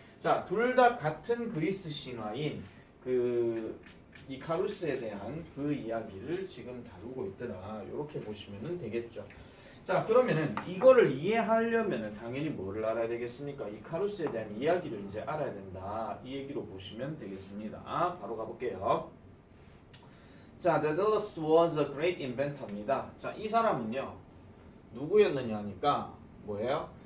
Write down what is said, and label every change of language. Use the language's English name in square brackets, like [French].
[Korean] 자, 둘 다 같은 그리스 신화인 그 이카루스에 대한 그 이야기를 지금 다루고 있더라. 이렇게 보시면 되겠죠. 자, 그러면은 이거를 이해하려면은 당연히 뭐를 알아야 되겠습니까? 이카루스에 대한 이야기를 이제 알아야 된다. 이 얘기로 보시면 되겠습니다. 바로 가볼게요. [English] 자, Daedalus was a great inventor입니다. [Korean] 자, 이 사람은요 누구였느냐 하니까 뭐예요?